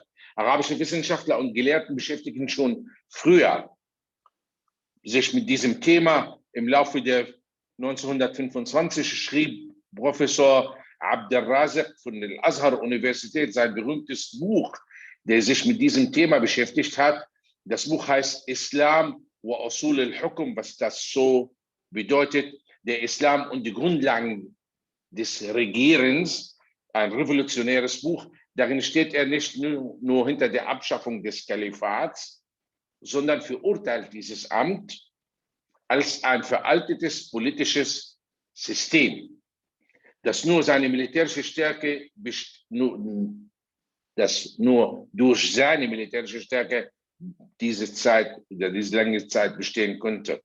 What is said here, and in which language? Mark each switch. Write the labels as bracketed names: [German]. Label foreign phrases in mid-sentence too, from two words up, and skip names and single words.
[German] Arabische Wissenschaftler und Gelehrten beschäftigen schon früher sich mit diesem Thema. Im Laufe der 1925 schrieb Professor Abdelrazak von der Azhar-Universität sein berühmtes Buch, der sich mit diesem Thema beschäftigt hat. Das Buch heißt Islam wa Usul al-Hukm, was das so bedeutet, der Islam und die Grundlagen des Regierens, ein revolutionäres Buch. Darin steht er nicht nur hinter der Abschaffung des Kalifats, sondern verurteilt dieses Amt als ein veraltetes politisches System, das nur durch seine militärische Stärke diese lange Zeit bestehen konnte.